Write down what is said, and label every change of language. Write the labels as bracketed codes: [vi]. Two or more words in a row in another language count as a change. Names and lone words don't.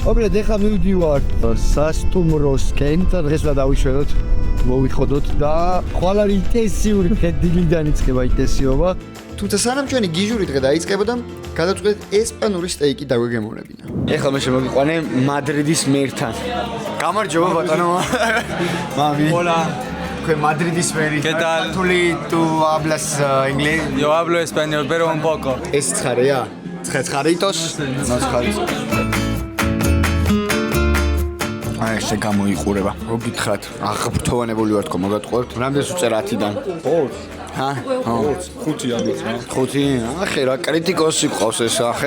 [ka] მოკლედ ეხლა მივდივარ სასტუმროსკენ და დღეს რა დავიშვეროთ მოვიხოდოთ და ხვალ არის ინტენსიური დილიდან იწყება ინტენსიობა. თუმცა სანამ ჩვენი გიჟური დღე დაიწყებოდა, გადავწყვეტ ესპანური სტეიკი დაგვეგემოვნებინა. ეხლა მე შემოგიყვანე მადრიდის მერთან. გამარჯობა ბატონო. მამი. [es] Hola, [ka] თქვენ მადრიდის მერი. [es] ¿qué tal? Tu hablas inglés? Yo hablo español, pero un poco. [ka] ეს ცხარეა? ცხარიტოს? ცხარიტოს. აი ესე გამოიყურება. რო გითხრათ, აღფრთოვანებული ვარ თქო, მოგატყუებთ. რამდენს უწერ 10-დან? 4. ჰა? 5 არის რა. 5. ახე რა კრიტიკოსი ყავს ეს ახე.